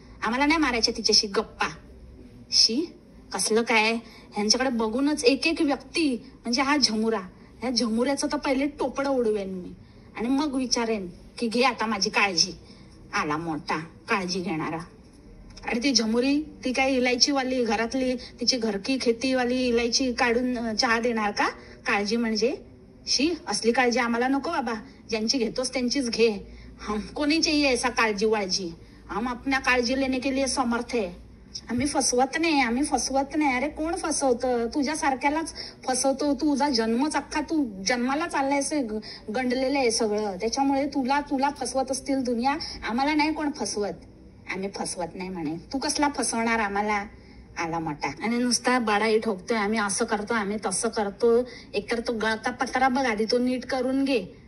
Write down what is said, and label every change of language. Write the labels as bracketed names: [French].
[Marathi] आम्हाला नाही मारायच्या तिच्याशी गप्पा. शी कसलं काय, ह्यांच्याकडे बघूनच एक एक व्यक्ती, म्हणजे हा झमुरा, ह्या झमुऱ्याचं तर पहिले टोपडं उडवेन मी आणि मग विचारेन की घे आता माझी काळजी. आला मोठा काळजी घेणारा. अरे ती झमुरी ती काय इलायचीवाली घरातली तिची घरकी खेतीवाली इलायची काढून चहा देणार का काळजी म्हणजे? शी असली काळजी आम्हाला नको बाबा, ज्यांची घेतोस त्यांचीच घे. [Hindi] हमको नहीं चाहिए ऐसा काळजी वाळजी, हम अपना काळजी लेने के लिए समर्थ है. [Marathi] आम्ही फसवत नाही. अरे कोण फसवतं? तुझ्या सारख्यालाच फसवतो. तुझा जन्मच अख्खा, तू जन्माला चाललायस गंडलेलं आहे सगळं, त्याच्यामुळे तुला फसवत असतील दुनिया. आम्हाला नाही कोण फसवत, आम्ही फसवत नाही म्हणे. तू कसला फसवणार आम्हाला? आला मोठा आणि नुसता बाडाई ठोकतोय. आम्ही असं करतो, आम्ही तसं करतो. एकतर तो गळता पत्रा बघ आधी तो नीट करून घे.